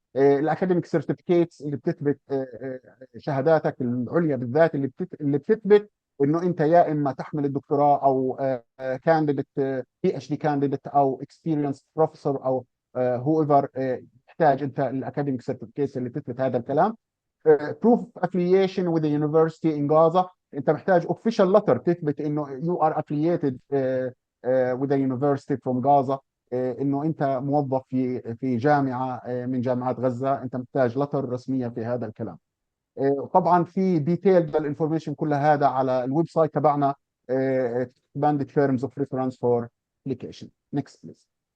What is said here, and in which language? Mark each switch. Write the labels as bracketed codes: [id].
[ar] الاكاديميك سيرتيفيكيتس اللي بتثبت شهاداتك العليا بالذات، اللي بتثبت انه انت يا اما تحمل الدكتوراه او كانديديت PhD كانديديت او اكسبيرينس بروفيسور او هو ايفر. تحتاج انت الاكاديميك سيرتيفيكيتس اللي تثبت هذا الكلام. [en] proof of affiliation with the university in Gaza. [ar] انت محتاج [en] official letter [ar] تثبت انه [en] you are affiliated with the university from Gaza. [ar] انه انت موظف في جامعه من جامعات غزه، انت محتاج لتر رسميه في هذا الكلام. طبعا في ديتيلد الانفورميشن كلها هذا على الويب سايت تبعنا [en] expanded terms of reference for application. next please.